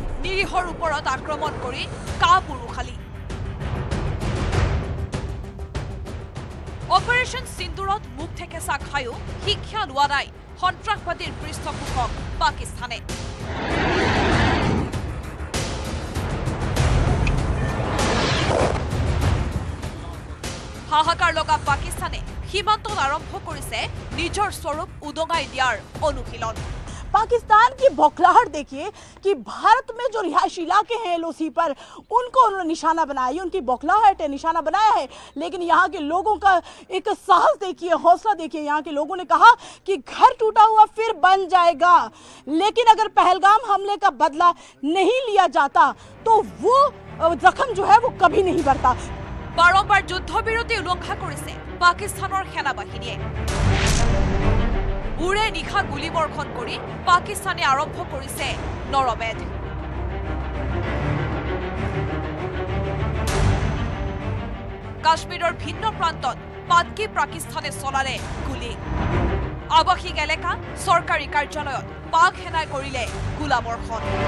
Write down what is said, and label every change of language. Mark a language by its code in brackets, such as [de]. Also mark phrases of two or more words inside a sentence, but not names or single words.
[as] নিৰীহৰ ওপৰত আক্ৰমণ কৰি কাপুৰুষালী অপাৰেশ্যন সিন্দুৰত মুখ ঠেকেচা খায়ো শিক্ষা লোৱা নাই সন্ত্ৰাসবাদীৰ পৃষ্ঠপোষক পাকিস্তানে হাহাকাৰ লগা পাকিস্তানে সীমান্তত আৰম্ভ কৰিছে নিজৰ স্বৰূপ উদঙাই দিয়াৰ অনুশীলন [hi] पाकिस्तान की बौखलाहट देखिए कि भारत में जो रिहायशी इलाके हैं एलओसी पर उनको उन्होंने निशाना बनाया, उनकी बौखलाहट है, निशाना बनाया है। लेकिन यहाँ के लोगों का एक साहस देखिए, हौसला देखिए। यहाँ के लोगों ने कहा कि घर टूटा हुआ फिर बन जाएगा, लेकिन अगर पहलगाम हमले का बदला नहीं लिया जाता तो वो जख्म जो है वो कभी नहीं बढ़ता। [as] বাৰম্বাৰ যুদ্ধবিৰতি উলংঘন करिছে পাকিস্তানৰ সেনাবাহিনীয়ে উৰে নিশা গুলীবৰ্ষণ কৰি পাকিস্তানে আৰম্ভ কৰিছে নৰমেদ কাশ্মীৰৰ ভিন্ন প্ৰান্তত পাতকি পাকিস্তানে চলালে গুলী আৱাসিক এলেকা চৰকাৰী কাৰ্যালয়ত পাক সেনাই কৰিলে গোলাবৰ্ষণ